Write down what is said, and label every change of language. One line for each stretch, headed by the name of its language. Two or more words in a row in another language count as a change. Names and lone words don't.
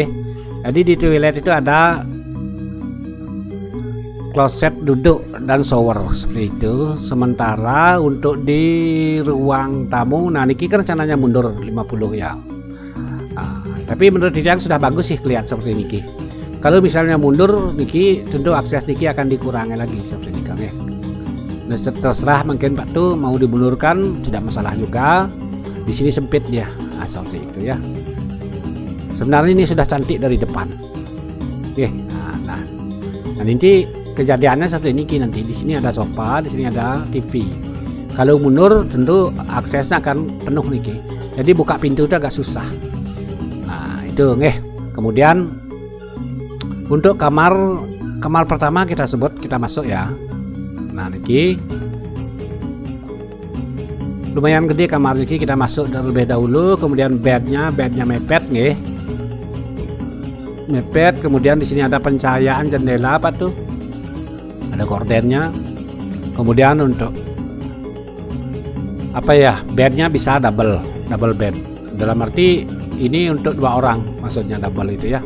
Indonesian: Jadi di toilet itu ada kloset duduk dan shower seperti itu. Sementara untuk di ruang tamu, nah niki kan rencananya mundur 50 ya. Nah, tapi menurut Titiang sudah bagus sih kelihatan seperti niki. Kalau misalnya mundur niki, tentu akses niki akan dikurangi lagi seperti niki nggih. Nah, terserah mungkin Pak tuh mau dibulurkan tidak masalah juga. Di sini sempit dia, nah, seperti itu ya. Sebenarnya ini sudah cantik dari depan. Oke, nah nanti kejadiannya seperti ini nanti. Di sini ada sofa, di sini ada TV. Kalau mundur tentu aksesnya akan penuh nih. Jadi buka pintu itu agak susah. Nah itu nggih. Kemudian untuk kamar pertama kita sebut, kita masuk ya. Nah niki lumayan gede kamar niki, kita masuk terlebih dahulu. Kemudian bednya mepet nggih, mepet. Kemudian di sini ada pencahayaan jendela apa tuh, ada gordennya. Kemudian untuk apa ya, bednya bisa double bed, dalam arti ini untuk 2 orang maksudnya double itu ya.